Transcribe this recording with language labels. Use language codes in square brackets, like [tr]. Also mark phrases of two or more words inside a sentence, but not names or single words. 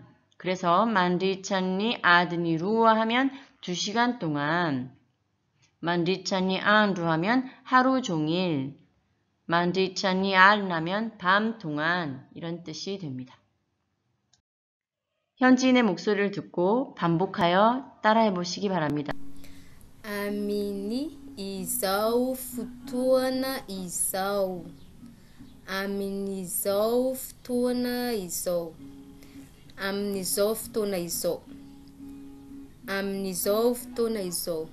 [ko] 그래서 [mg] mandritra ny adiny roa [ko] 하면 2시간 동안. [mg] mandritra ny andro [ko] 하면 하루 종일. [mg] mandritra ny alina [ko] 하면 밤 동안 이런 뜻이 됩니다. 현지인의 목소리를 듣고 반복하여 따라해 보시기 바랍니다. [mg] Amin'ny izao fotoana izao. Amin'izao fotoana izao. Amin'izao fotoana izao. Amin'izao fotoana izao.